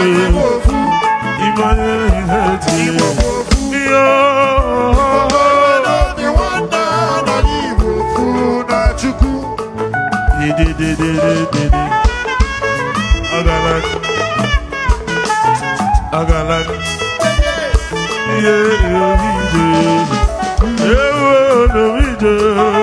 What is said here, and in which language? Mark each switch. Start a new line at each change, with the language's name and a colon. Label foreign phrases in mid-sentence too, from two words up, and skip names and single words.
Igbo: Anyị bụ ofu. Ime onye Steeti, yeah. Igbo bụ ofu. Yo. Obodo dị nwanne, na anyị bụ ofu na Chukwu. Di, di, di, di, di, di, di. Ọ gara aga. Agala.
English: Yeah, yeah, yeah. Yeah, yeah, yeah.